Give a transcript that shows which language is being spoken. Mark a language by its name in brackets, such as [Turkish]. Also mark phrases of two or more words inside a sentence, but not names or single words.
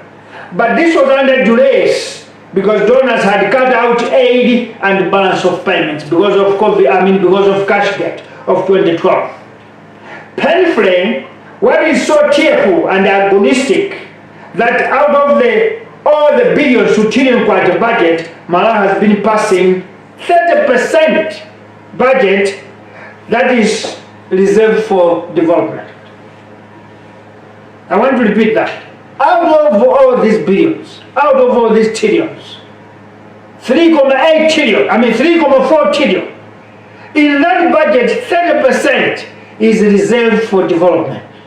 [English] But this was under duress because donors had cut out aid and balance of payments because of because of cash debt of 2012. Painfully, what is so tearful and agonistic that out of all the billions to trillion kwacha budget, Malawi has been passing 30% budget that is reserved for development. I want to repeat that. Out of all these billions, out of all these trillions, 3.8 trillion, 3.4 trillion, in that budget, 30% is reserved for development.